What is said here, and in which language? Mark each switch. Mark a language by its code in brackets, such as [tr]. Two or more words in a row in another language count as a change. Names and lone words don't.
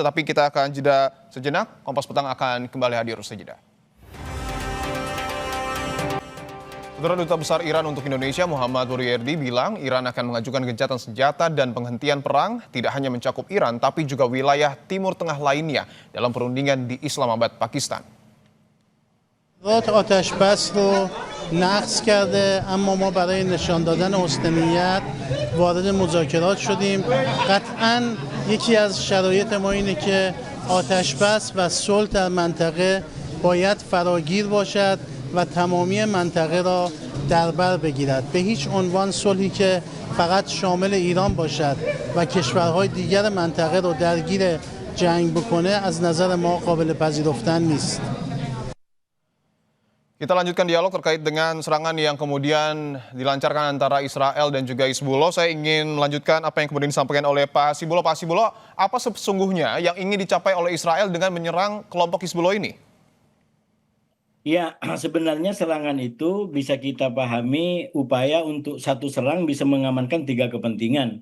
[id] Tetapi kita akan jeda sejenak. Kompas Petang akan kembali hadir usai jeda. Saudara Duta Besar Iran untuk Indonesia Muhammad Huriyerdi bilang Iran akan mengajukan gencatan senjata dan penghentian perang tidak hanya mencakup Iran tapi juga wilayah Timur Tengah lainnya dalam perundingan di Islamabad, Pakistan. [fa] آتش بس رو نقض کرده، اما ما برای نشان دادن حسن نیت وارد مذاکرات شدیم. قطعاً یکی از شرایط ما اینه که آتش بس و صلح در منطقه باید فراگیر باشد و تمامی منطقه را در بر بگیرد. به هیچ عنوان صلحی که فقط شامل ایران باشد و کشورهای دیگر منطقه رو درگیر جنگ بکنه از نظر ما قابل پذیرفتن نیست. [id] Kita lanjutkan dialog terkait dengan serangan yang kemudian dilancarkan antara Israel dan juga Hizbullah. Saya ingin melanjutkan apa yang kemudian disampaikan oleh Pak Hasibulo. Pak Hasibulo, apa sesungguhnya yang ingin dicapai oleh Israel dengan menyerang kelompok Hizbullah ini? Ya, sebenarnya serangan itu bisa kita pahami upaya untuk satu serang bisa mengamankan 3 kepentingan.